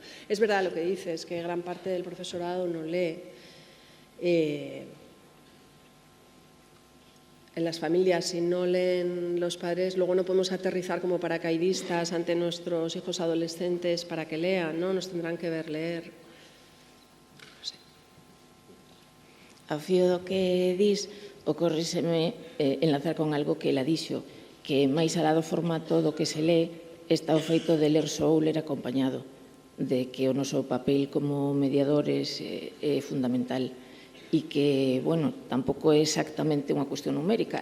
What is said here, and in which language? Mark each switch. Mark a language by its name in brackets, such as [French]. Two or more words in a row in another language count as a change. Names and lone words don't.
[Spanish] Es verdad lo que dices, que gran parte del profesorado no lee. En las familias, si no leen los padres, luego no podemos aterrizar como paracaidistas ante nuestros hijos adolescentes para que lean, ¿no? Nos tendrán que ver leer. No sé. [Galician] Ao fío do que dis, ocórreseme enlazar con algo que ela dixo, que máis alá do formato do que se lee está o feito de ler só ou ler acompañado, de que o noso papel como mediadores é fundamental e que, bueno, tampouco é exactamente unha cuestión numérica.